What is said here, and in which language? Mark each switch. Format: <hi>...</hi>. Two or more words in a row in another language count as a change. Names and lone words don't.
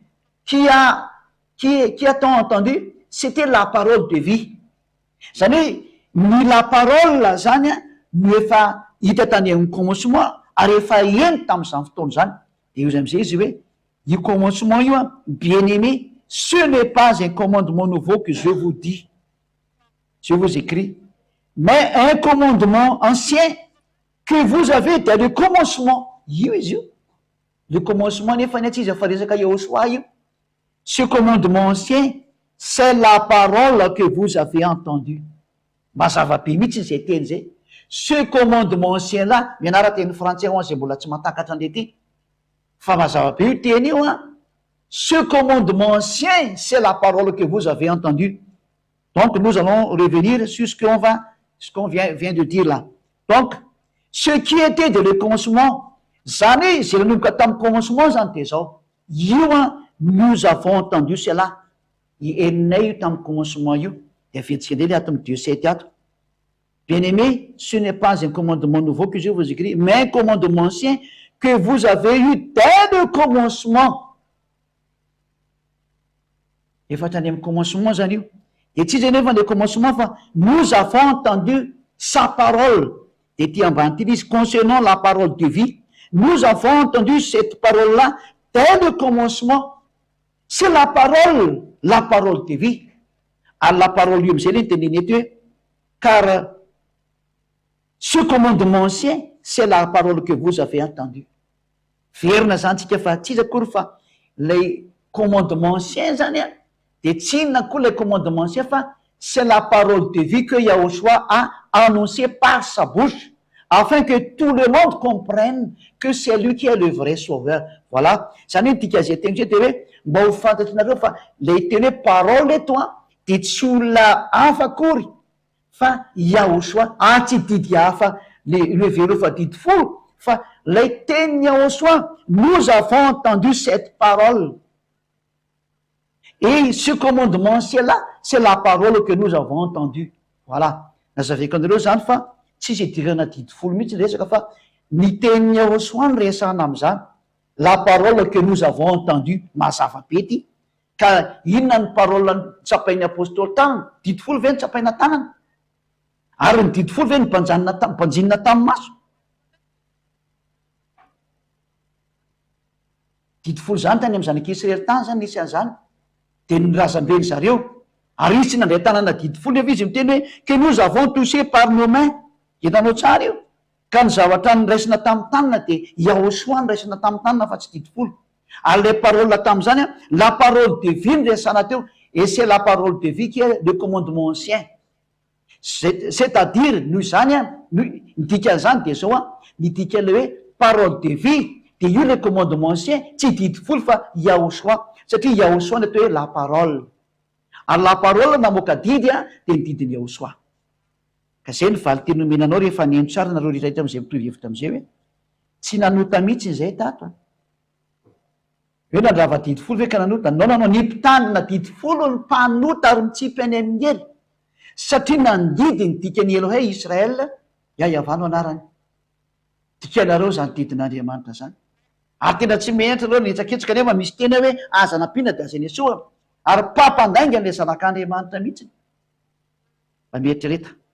<fr>Qui a-t-on entendu? C'était la parole de vie.</fr> <mg>Zany hoe ny</mg> <fr>la parole</fr> <mg>zany no efa hita tany amin'ny commencement ary efa eny tamin'izany fotoana zany. De io am'izay izy hoe io commencement io</mg> <fr>bien-aimé, ce n'est pas un commandement nouveau que je vous dis, je vous écris, mais un commandement ancien que vous avez dès le commencement.</fr> <mg>Io izy io.</mg> <fr>Le commencement</fr> <mg>nefa ny tsy izy efa resaka Yahosoa io.</mg> <fr>Ce commandement ancien, c'est la parole que vous avez entendue.</fr> <mg>Mazava-be mihitsy zay teny zay.</mg> <fr>Ce commandement ancien là,</fr> <mg>mianara teny français ho zay mbola tsy mahatakatra an'le ty. Fa mazava-be io teny io</mg> <fr>Ce commandement ancien, c'est la parole que vous avez entendue. Donc nous allons revenir sur ce qu'on vient de dire là. Donc, ce qui était de le commencement,</fr> <mg>zany zay nanomboka tamin'ny commencement zany de zao.</mg> <fr>Io nous avons entendu cela.</fr> <mg>Eninay io tamin'ny commencement io. De avetsika indray le ato amin'ny 2:7 ato.</mg> <fr>Bien-aimé, ce n'est pas un commandement nouveau que je vous écris, mais un commandement ancien que vous avez eu dès le commencement.</fr> <mg>Efa tany amin'ny commencement zany io. De tsy zany nefa</mg> <fr>le commencement fa nous avons entendu sa parole.</fr> <mg>De ty ambany ty izy concernant</mg> <fr>la parole de vie. Nous avons entendu cette parole-là dès le commencement. C'est la parole de vie. À la parole</fr> <mg>io am'izay le teneny eto hoe</mg> <fr>car ce commandement ancien, c'est la parole que vous avez entendue.</fr> <mg>Verina zany tsika fa tsy izy akory fa lay</mg> <fr>commandement ancien zany</fr> <mg>a de tsy inona koa</mg> <fr>le commandement ancien fa c'est la parole de vie que Yahushua a annoncé par sa bouche afin que tout le monde comprenne que c'est lui qui est le vrai sauveur. Voilà.</fr> <mg>Zany hoe tika zay teny zay de hoe mba ho fantatrareo fa le teny hoe parole eto a de tsy olona hafa akory fa Yahushua tsy didy hafa le vélo fa didy folo fa le teny Yahushua.</mg> <fr>Nous avons entendu cette parole et ce commandement ancien-là c'est la parole que nous avons entendu. Voilà.</fr> <mg>Nazaveko anareo zany fa tsisy idirana didy folo mihitsy ny resaka fa ny teny Yahushua ny resahana am'izany.</mg> <fr>La parole que nous avons entendu</fr> <mg>mazava be ty ka inona ny parole tsapain'ny apôstôly tanana didy folo ve ny tsapaina tanana ary ny didy folo ve ny mpanjinina tamin'ny maso. Didy folo zany tany amy zanak'Israely tany zany nisy an'izany de nirazam-beny zareo ary izy tsy nandray tanana didy folo efa izy miteny hoe</mg> <fr>que nous avons touché par nos mains.</fr> <mg>Hitanao tsara io ka ny zavatra nyraisina tamin'ny tanana de Yahushua nyraisina tamin'ny tanana fa tsy didy folo.</mg> <fr>Ary le parole</fr> <mg>tamin'izany a</mg> <fr>la parole de vie</fr> <mg>ny resana teo</mg> <fr>et c'est la parole de vie qui est le commandement ancien.</fr> <mg>C'est-à-dire noho izany a midika an'izany de zao a midika le hoe</mg> <fr>parole de vie</fr> <mg>de io</mg> <fr>le commandement ancien</fr> <mg>tsy didy folo fa Yahushua satria Yahushua ny atao hoe</mg> <fr>la parole</fr> <mg>ary</mg> <fr>la parole</fr> <mg>namoaka didy a de ny didiny Yahushua. Ka zay ny valy teny omenanao rehefa neno tsara nareo rehetrarehetra am'izay mitovy hevitra am'izay hoe tsy nanota mihitsy zay tato a hoe nandrava didy folo ve ka nanota nanao ny mpitanina didy folo ny mpanota ary mitsipy any amin'ny hely satria nandidy ny dikany Elohey Israel iayavano anarany dikanareo zany didin'Andriamanitra zany ary tena tsy menatra reo nitsaketsaka nefa misy tena hoe aza nampiana de aza nesoa ary mpampandainga le zanak'Andriamanitra mihitsy mba mieritreretra.</mg>